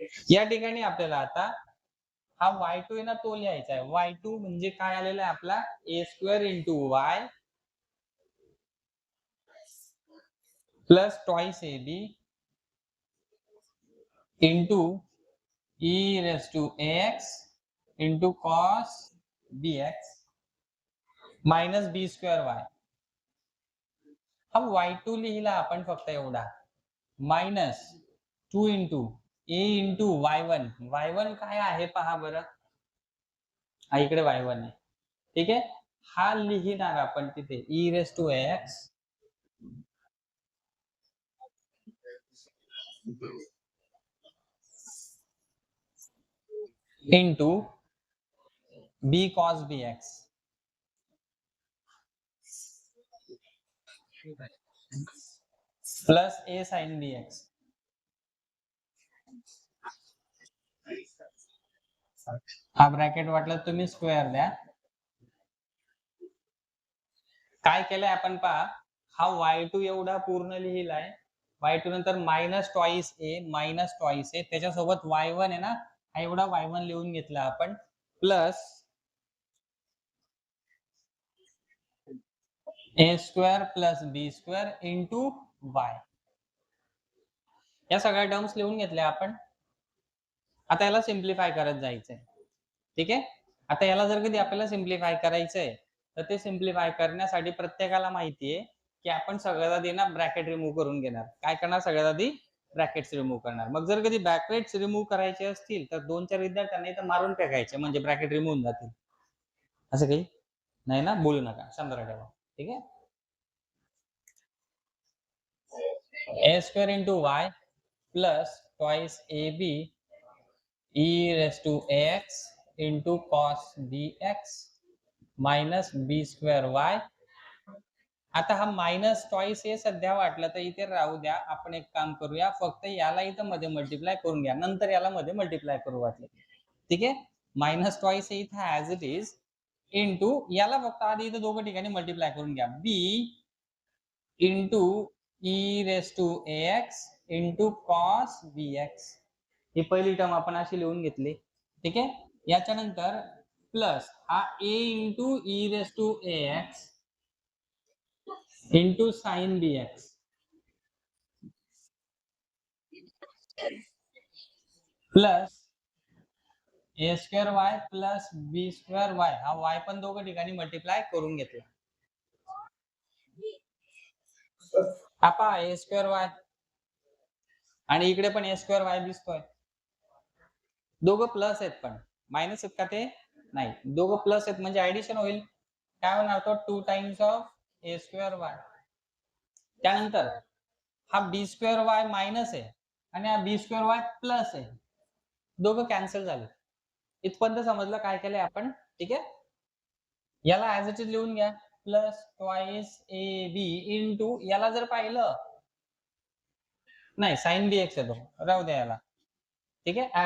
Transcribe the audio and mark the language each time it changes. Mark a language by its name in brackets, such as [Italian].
[Marathi] या ठिकाणी आपल्याला आता हा y2 आहे ना, तो लिहायचा आहे. y2 म्हणजे काय आलेला आहे आपला? [English] a² into y plus twice ab into e⁻ax into cos bx minus b² y. [Marathi] हा y2 लिहिला आपण फक्त एवढा. [English] Minus 2 into a into y1. [Marathi] y1 काय आहे पहा बरं. हा इकडे y1 आहे. ठीक आहे. हा लिहिणार आपण तिथे [English] e⁻ax into b cos bx plus a sin bx. [Marathi] हा ब्रॅकेट वाटलं तुम्ही स्क्वेअर द्या. काय केलंय आपण पहा. हा y2 एवढा पूर्ण लिहिलाय y2 नंतर मायनस ट्वाइस ए त्याच्यासोबत y1 आहे ना, हा एवढा y1 लिहून घेतला आपण [English] Plus A square plus B square into Y. [Marathi] या सगळ्या टर्म्स लिहून घेतल्या आपण. आता याला सिम्प्लिफाय करत जायचंय. ठीक आहे. आता याला जर कधी आपल्याला सिम्प्लिफाय करायचंय तर ते सिम्प्लिफाय करण्यासाठी प्रत्येकाला माहितीये की आपण सगळ्यात आधी ना ब्रॅकेट रिमूव्ह करून घेणार. काय करणार? सगळ्यात आधी ब्रॅकेट्स रिमूव्ह करणार. मग जर कधी ब्रॅकेट्स रिमूव्ह करायचे असतील तर 2-4 विद्यार्थ्यांना इथं मारून टाकायचे म्हणजे ब्रॅकेट रिमूव्ह होऊन जातील. असं काही नाही ना, बोलू नका, शांत ठेवा. ठीक आहे. [English] A square into Y plus twice A B e raised to ax into cos bx minus b square y. [Marathi] आता हा मायनस ट्वाइस हे सध्या वाटलं तर इथे राहू द्या. आपण एक काम करूया, फक्त याला इथं मध्ये मल्टिप्लाय करून घ्या, नंतर याला मध्ये मल्टिप्लाय करू वाटलं. ठीक आहे. मायनस ट्वाइस हे इथं ऍज इट इज इंटू याला फक्त आधी इथं दोघं ठिकाणी मल्टिप्लाय करून घ्या. [English] b into e raise to ax into cos bx. [Marathi] ही पहिली टर्म आपण अशी लिहून घेतली. ठीक आहे. याच्यानंतर [English] Plus हा a into e raise to ax into sine bx plus A square Y plus B square Y. [Marathi] हा वाय पण दोघं ठिकाणी मल्टिप्लाय करून घेतला. हा पहा ए स्क्वेअर वाय आणि इकडे पण ए स्क्वेअर वाय बी स्क्वेअर. दोघं प्लस आहेत पण मायनस आहेत का? ते नाही, दोघं प्लस आहेत म्हणजे ऍडिशन होईल. काय होणार? [English] तो 2 times of A square Y. [Marathi] त्यानंतर हा बी स्क्वेअर वाय मायनस आहे आणि हा बी स्क्वेअर वाय प्लस आहे. दोघं कॅन्सल झाले. इथपर्यंत समजलं काय केलंय आपण? ठीक आहे. याला ऍज इट इज लिहून घ्या. Plus twice A B into याला जर पाहिलं नाही साइन बी एक्स येतो, राहू द्या याला. ठीक आहे.